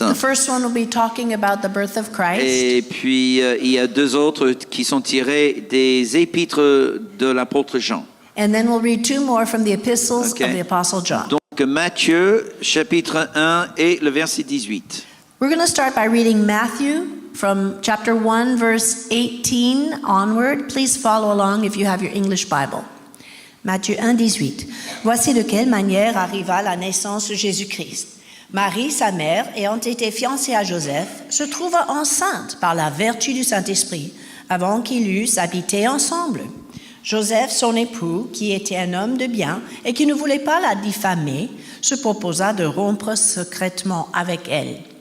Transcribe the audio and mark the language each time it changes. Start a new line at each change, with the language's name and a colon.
English: The first one will be talking about the birth of Christ.
French: Et puis, il y a 2 autres qui sont tirés des épîtres de l'apôtre Jean.
English: And then we'll read 2 more from the epistles of the Apostle John.
French: Donc, Matthieu, chapitre 1 et le verset 18.
English: We're going to start by reading Matthew from chapter 1, verse 18 onward. Please follow along if you have your English Bible.
French: Matthieu 1, 18. Voici de quelle manière arriva la naissance de Jésus-Christ. Marie, sa mère, ayant été fiancée à Joseph, se trouva enceinte par la vertu du Saint-Esprit avant qu'ils eussent habité ensemble. Joseph, son époux, qui était un homme de bien et qui ne voulait pas la diffamer, se proposa de rompre secrètement avec elle.